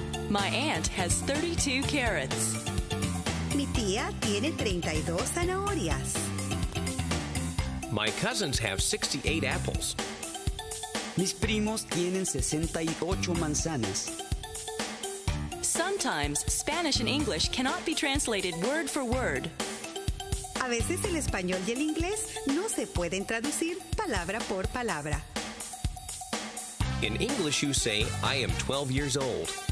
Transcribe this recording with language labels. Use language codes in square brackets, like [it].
[en] My aunt has 32 carrots. [es] Mi tía tiene 32 zanahorias. [en] My cousins have 68 apples. [es] Mis primos tienen 68 manzanas. [en] Sometimes Spanish and English cannot be translated word for word. [es] A veces el español y el inglés no se pueden traducir palabra por palabra. [en] In English, you say, I am 12 years old.